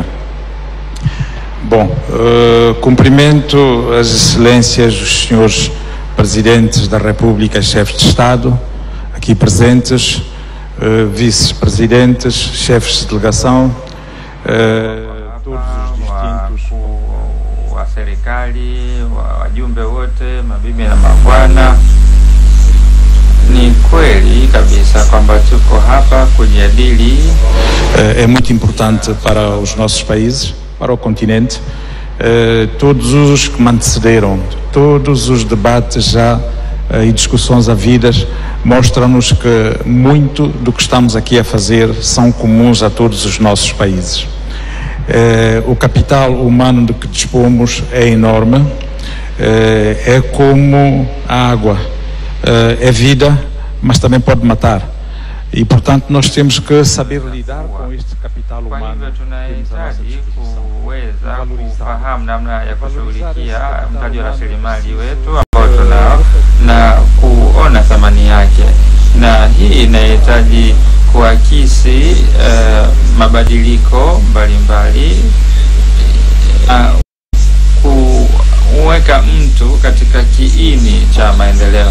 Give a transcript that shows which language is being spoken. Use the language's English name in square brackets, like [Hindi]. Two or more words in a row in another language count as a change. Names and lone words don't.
[Portuguese] Bom, cumprimento as excelências dos senhores presidentes da República, chefes de Estado, aqui presentes, vice-presidentes, chefes de delegação, todos os distintos [Swahili] wa serikali, wajumbe wote, mabibi na mabwana. Ni kweli kabisa kwamba tuko hapa kujadili. [Portuguese] É muito importante para os nossos países, para o continente. Todos os que me antecederam, todos os debates já e discussões havidas mostram-nos que muito do que estamos aqui a fazer são comuns a todos os nossos países. O capital humano de que dispomos é enorme, é como a água, é vida, mas também pode matar. E, portanto, nós temos que saber lidar com este capital humano. [Swahili] Tunahitaji kuweza kufahamu namna ya kushughulikia mtaji wa rasilimali wetu ambao tunao na kuona thamani yake, na hii inahitaji kuakisi mabadiliko mbalimbali, kuweka mtu katika kiini cha maendeleo.